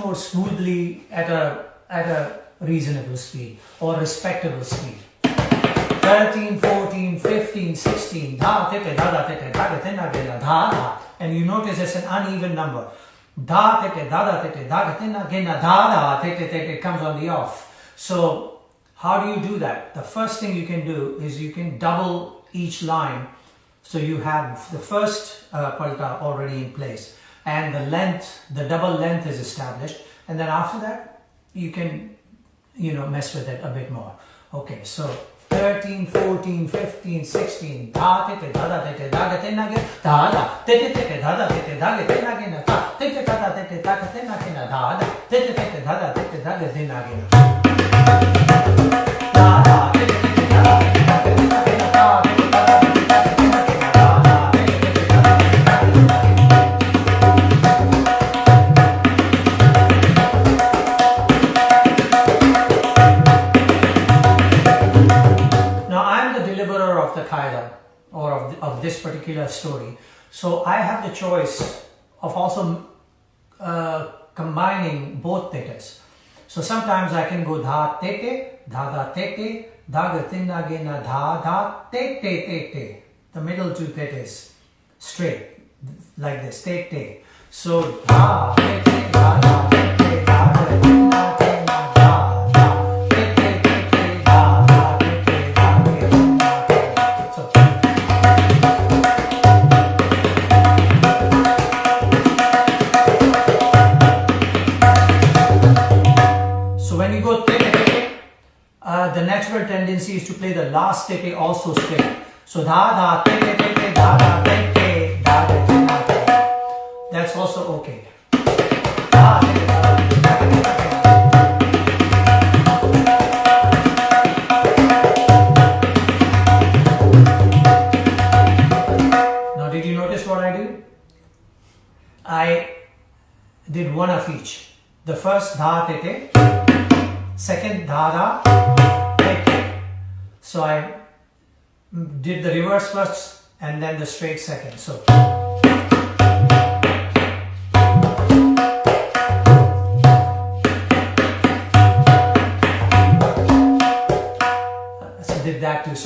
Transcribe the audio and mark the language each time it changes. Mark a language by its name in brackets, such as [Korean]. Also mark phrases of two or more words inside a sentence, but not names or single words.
[English] smoothly at a reasonable speed or respectable speed. 13, 14, 15, 16, dha, tete, da, da, tete, da, tete, na, gena, dha, dha. And you notice it's an uneven number. Dha, tete, da, da, tete, da, tete, na, gena, dha, da, tete, tete, it comes on the off. So how do you do that? The first thing you can do is you can double each line. So you have the first palta already in place. And the length, the double length is established. And then after that, you can, mess with it a bit more. Okay, so 13, 14, 15, 16. Da, tete, da, da, tete, da, tete, na, ge, da, da. Tete, tete, da, da, tete, da, tete, na, ge, na, ta. Tete, da, da, tete, da, tete, na, ge, na, da, da. Tete, tete, da, da, tete, da, tete, na, ge, na. Da, da, tete, tete, da, da, tete, da, tete, na, ge, na, ta. Tete, da, da, tete, da, tete, na, ge, na, da, da. Tete, tete, da, da, tete, da, tete, na, ge, na. Of the qaida or of this particular story, so I have the choice of also combining both tetes. So sometimes I can go dha tete, dha da tete, da ga tinna gena dha da tete tete. The middle two tetes straight like this, tete. So dha tete, dha da tete, da ga tinna gena dha da tete tete, da da tete, da ga tinna. So when you go tete tete, the natural tendency is to play the last tete also straight. So da da tete tete, da da tete, da da tete. That's also okay. Da tete, da da tete, da da tete. Did you notice what I do? I did one of each. The first dha tete, second dha da tete. So I did the reverse first and then the straight second. So did that too.